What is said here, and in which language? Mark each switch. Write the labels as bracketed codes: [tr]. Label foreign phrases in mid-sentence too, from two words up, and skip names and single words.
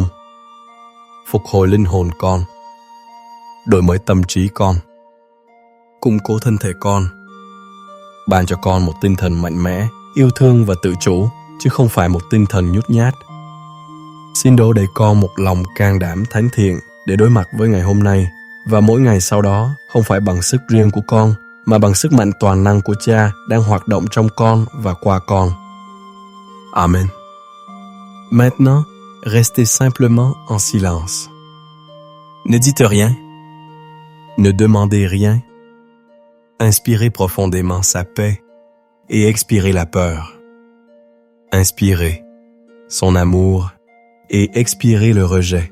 [vi] Phục hồi linh hồn con, đổi mới tâm trí con, củng cố thân thể con, ban cho con một tinh thần mạnh mẽ, yêu thương và tự chủ, chứ không phải một tinh thần nhút nhát. Xin đổ đầy con một lòng can đảm thánh thiện để đối mặt với ngày hôm nay và mỗi ngày sau đó, không phải bằng sức riêng của con, mà bằng sức mạnh toàn năng của Cha đang hoạt động trong con và qua con. Amen. [fr] Maintenant, restez simplement en silence. Ne dites rien. Ne demandez rien. Inspirez profondément sa paix et expirez la peur. Inspirez son amour et expirez le rejet.